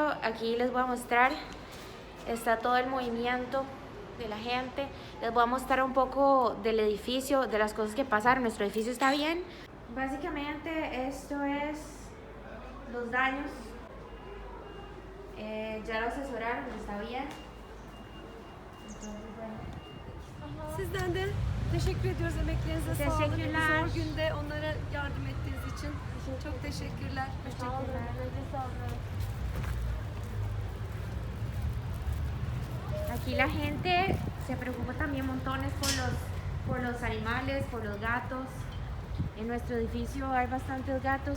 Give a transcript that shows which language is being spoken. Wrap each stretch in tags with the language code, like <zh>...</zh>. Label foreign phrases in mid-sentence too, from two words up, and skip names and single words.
<es>Aquí les voy a mostrar, está todo el movimiento de la gente. Les voy a mostrar un poco del edificio, de las cosas que pasaron. Nuestro edificio está bien. Básicamente esto es los daños. Ya lo asesoraron, está bien. Entonces, bueno.</es> <tr>Sizden de teşekkür ediyoruz, emeklerinize sağlık. Teşekkürler. Zor günde onlara yardım ettiğiniz için çok teşekkürler.</tr> <es>Aquí la gente se preocupa también montones por los animales, por los gatos. En nuestro edificio hay bastantes gatos.</es>